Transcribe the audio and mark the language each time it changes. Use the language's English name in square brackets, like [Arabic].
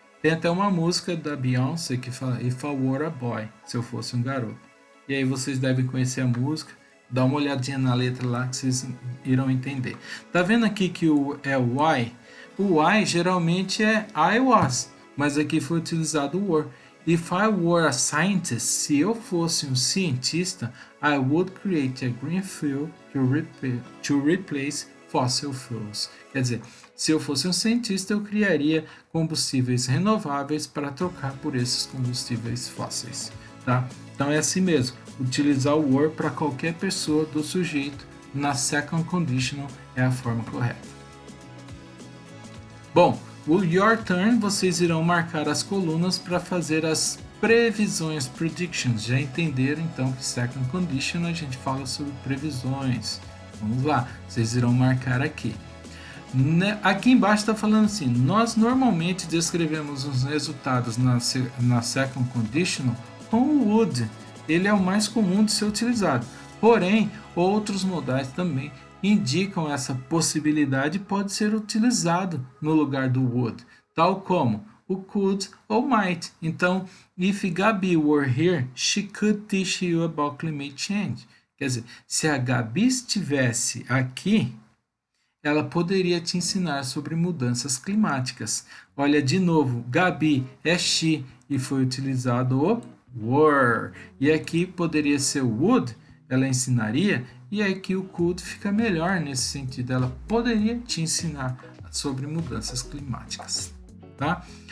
[Portuguese] Tem até uma música da Beyoncé que fala If I Were a Boy, se eu fosse um garoto. E aí vocês devem conhecer a música, dá uma olhadinha na letra lá que vocês irão entender. Tá vendo aqui que o why? O why geralmente é I was, mas aqui foi utilizado o were. [English] If I were a scientist, [Portuguese] se eu fosse um cientista, [English] I would create a green fuel to replace fossil fuels. [Portuguese] Quer dizer, se eu fosse um cientista, eu criaria combustíveis renováveis para trocar por esses combustíveis fósseis, tá? Então é assim mesmo, utilizar o were para qualquer pessoa do sujeito na second conditional é a forma correta. Bom, o your turn, vocês irão marcar as colunas para fazer as previsões, predictions. Já entenderam então que second conditional a gente fala sobre previsões. Vamos lá, vocês irão marcar aqui. Aqui embaixo está falando assim, nós normalmente descrevemos os resultados na second conditional com o would. Ele é o mais comum de ser utilizado. Porém, outros modais também indicam essa possibilidade e pode ser utilizado no lugar do would, tal como o could ou might. [English] Então, if Gabi were here, she could teach you about climate change. [Portuguese] Quer dizer, se a Gabi estivesse aqui, ela poderia te ensinar sobre mudanças climáticas. Olha de novo, Gabi é she e foi utilizado o were. E aqui poderia ser o would, ela ensinaria, e aqui o could fica melhor nesse sentido, ela poderia te ensinar sobre mudanças climáticas, tá?